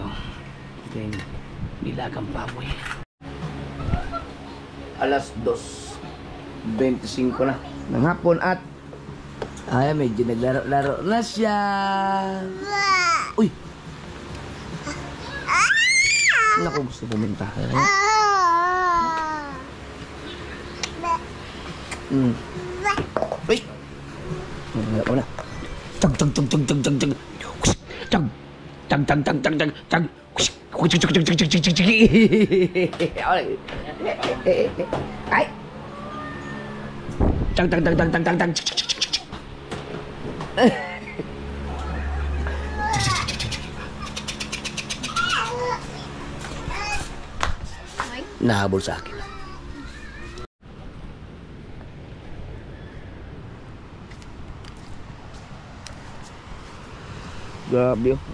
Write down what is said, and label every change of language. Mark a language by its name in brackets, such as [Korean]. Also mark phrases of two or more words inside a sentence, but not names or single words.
[Filipino] Ito yung nilagang baboy. Alas 2:25 na ng hapon at ay, medyo naglaro-laro na siya. Uy! Naku, gusto pumunta. Uy! Wala na. Tag tag tag tag tag tag tag. Tag tag tag tag tag tag tag. Ay. Tag tag tag tag tag tag tag. Nahabol sa akin. Grabe oh.